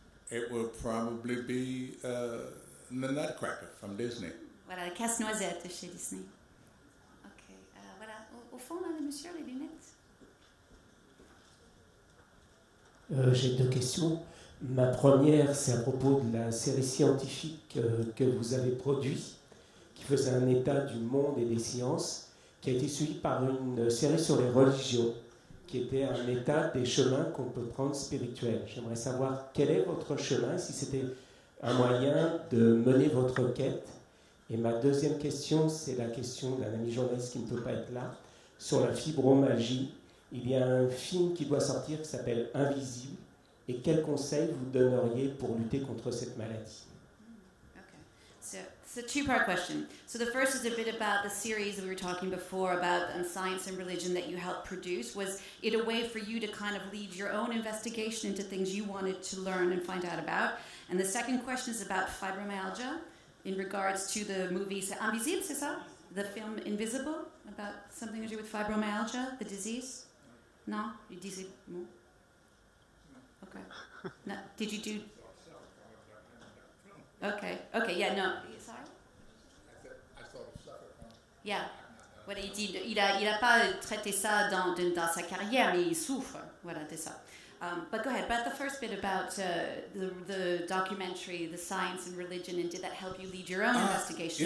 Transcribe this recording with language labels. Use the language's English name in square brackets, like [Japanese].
[English] It will probably be The Nutcracker from Disney. [French] Voilà, le Casse-Noisette chez Disney. Ok, voilà, au fond, là, le monsieur, les lunettes. J'ai deux questions. Ma première, c'est à propos de la série scientifique que vous avez produite, qui faisait un état du monde et des sciences, qui a été suivie par une série sur les religions, qui était un état des chemins qu'on peut prendre spirituels. J'aimerais savoir quel est votre chemin, si c'était un moyen de mener votre quête. Et ma deuxième question, c'est la question d'un ami journaliste qui ne peut pas être là, sur la fibromalgie. Il y a un film qui doit sortir qui s'appelle Invisible. Et quels conseils vous donneriez pour lutter contre cette maladie? [English] So it's a two-part question. So the first is a bit about the series that we were talking before about science and religion that you helped produce. Was it a way for you to kind of lead your own investigation into things you wanted to learn and find out about? And the second question is about fibromyalgia in regards to the movie Invisible, [French] c'est ça? [English] The film Invisible, about something to do with fibromyalgia, the disease? No? You disais no? Okay. No, did you do... Okay, yeah, no, sorry? [French] Yeah, voilà, il a pas traité ça dans sa carrière, mais il souffre, voilà, c'est ça. [English] But go ahead, about the first bit about the documentary, the science and religion, and did that help you lead your own investigation?